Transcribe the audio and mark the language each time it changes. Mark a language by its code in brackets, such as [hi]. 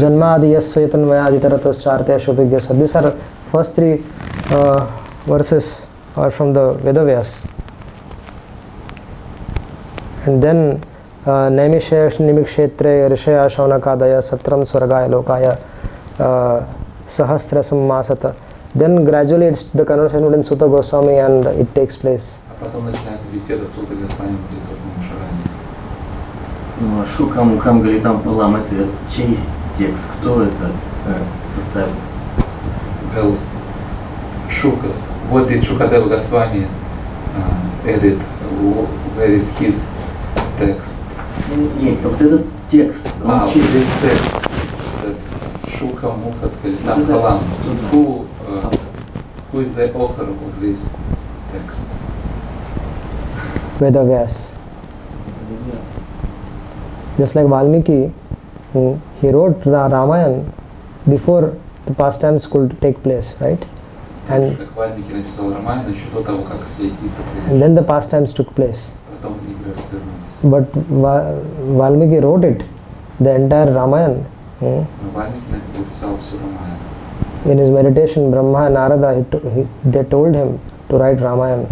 [sa] Janmadi yasya yatanvayaditaratas shobhigya. [en] So these are first 3 verses are from the Vedavyas. And then [sa] Naimishesh Nimikshetre Rishaya Shaunakadaya Satram Swargaya Lokaya Sahasrasam Masata. [en] Then gradually the conversation within Sutta Goswami and it takes place. [ru] А потом начинается беседа с Суттой Госвами в Присутном Шаране. Ну, а Шука Мукам Галитам Палам, это чей текст? Кто это составил? [en] Well, Shuka, what did Shukadeva Goswami edit? Where is his text? [ru] Нет, вот этот текст, он чей? [en] This text, that Shuka Mukha Галитам Палам. Who is the author of this text? Vedavyas. Just like Valmiki, he wrote the Ramayana before the pastimes could take place, right? And [ru] Как Вальмики написал Рамайну еще до того, как все игры [en] and then the pastimes took place. [ru] потом игры развернулись. [en] But Valmiki wrote it, the entire Ramayana. [ru] Но Вальмики написал всю Рамайну. [en] In his meditation, Brahma and Narada, they told him to write Ramayana.